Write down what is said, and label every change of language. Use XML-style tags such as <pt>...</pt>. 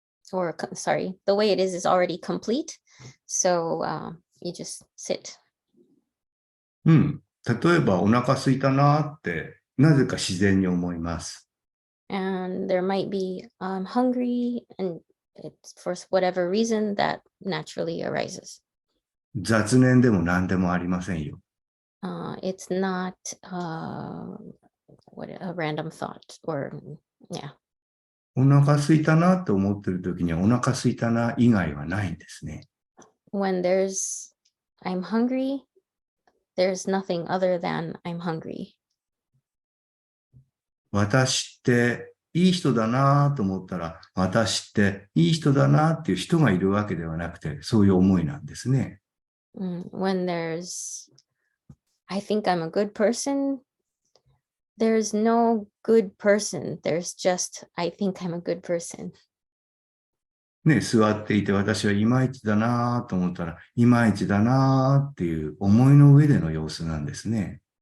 <en>The way it is already complete. So you just sit. うん。</en> <ja>例えばお腹空いたなって、なぜか自然に思います。</ja> <en>And there might be hungry it's for whatever reason that naturally arises.</en> <ja>雑念でも何でもありませんよ。</ja> <en>It's not a random thought or yeah.</en> <ja>お腹空いたなと思ってる時にはお腹空いたな以外はないんですね。</ja> <en>When I'm hungry, there's nothing other than I'm hungry.</en> <ja>私っていい人だなと思ったら、私っていい人だなっていう人がいるわけではなくて、そういう思いなんですね。</ja> <en>When I think I'm a good person, there's no good person. There's just, I think I'm a good person.</en> <ja>ね、座っていて私はいまいちだなと思ったら、いまいちだなっていう思いの上での様子なんですね。</ja>